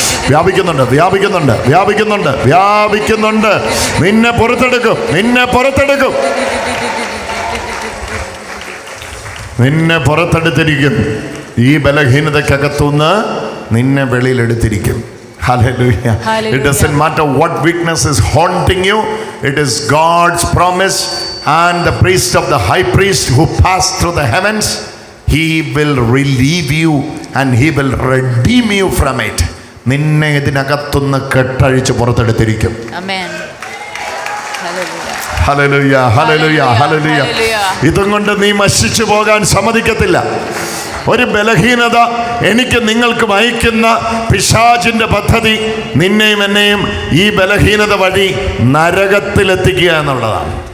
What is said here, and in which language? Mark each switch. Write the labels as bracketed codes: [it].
[ml] വ്യാപിക്കുന്നുണ്ട്, വ്യാപിക്കുന്നുണ്ട്, വ്യാപിക്കുന്നുണ്ട്, വ്യാപിക്കുന്നുണ്ട്. നിന്നെ പുറത്തെടുക്കും, നിന്നെ പുറത്തെടുക്കും, നിന്നെ പുറത്തെടുത്തിരിക്കും. ഈ ബലഹീനതയ്ക്കകത്തുനിന്ന് നിന്നെ വെളിയിലെടുത്തിരിക്കും. [en] Hallelujah. It doesn't matter what weakness is haunting you. It is God's promise, and the priest of the high priest who passed through the heavens, he will relieve you and he will redeem you from it. [ml] നിന്നെ ഇതിനകത്തുനിന്ന് കെട്ടഴിച്ച് പുറത്തെടുത്തിരിക്കും. ആമേൻ. Hallelujah, hallelujah, hallelujah. ഇതും കൊണ്ട് നീ നശിച്ചു പോകാൻ സമ്മതിക്കത്തില്ല. ഒരു ബലഹീനത എനിക്ക് നിങ്ങൾക്കും അയക്കുന്ന പിശാചിന്റെ പദ്ധതി നിന്നെയും എന്നെയും ഈ ബലഹീനത വഴി നരകത്തിലെത്തിക്കുക എന്നുള്ളതാണ്.